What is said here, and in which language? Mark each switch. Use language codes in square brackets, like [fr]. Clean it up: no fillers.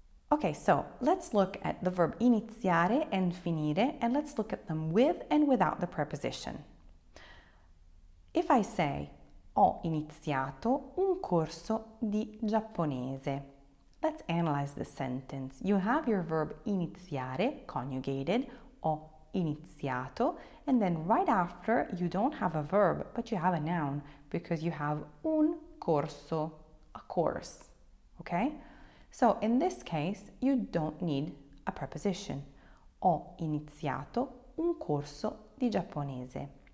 [en] Okay, so let's look at the verb iniziare and finire, and let's look at them with and without the preposition. If I say, [it] ho iniziato un corso di giapponese. [en] Let's analyze this sentence. You have your verb iniziare, conjugated, ho iniziato, and then right after you don't have a verb, but you have a noun because you have un corso, a course, okay? So in this case, you don't need a preposition. [it] Ho iniziato un corso di giapponese.